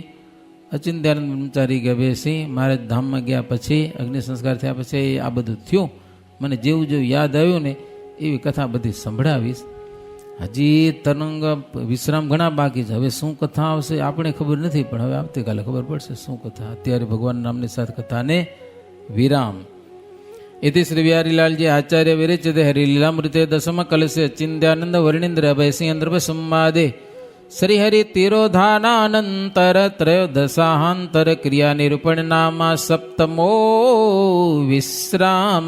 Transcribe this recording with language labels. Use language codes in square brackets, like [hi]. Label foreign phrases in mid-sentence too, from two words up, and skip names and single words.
[gu] અચિંત્યાનંદ બ્રહ્મચારી ગયા બેસી મહારાજ ધામમાં ગયા પછી, અગ્નિ સંસ્કાર થયા પછી આ બધું થયું. મને જેવું જેવું યાદ આવ્યું ને એવી કથા બધી સંભળાવીશ. હજી તરંગ વિશ્રામ ઘણા બાકી છે. હવે શું કથા આવશે આપણે ખબર નથી, પણ હવે આવતીકાલે ખબર પડશે શું કથા. અત્યારે ભગવાન નામની સાથે કથાને વિરામ. [sa] इति श्री बिहारीलाल जी आचार्य विरचिते हरिलीलामृते दशम कलशे चिंत्यानंद वर्णींद्र अभयसिंह संवादे श्रीहरि तिरोधानानंतर त्रयोदशाहांतर क्रिया निरूपण नामा सप्तमो विश्राम.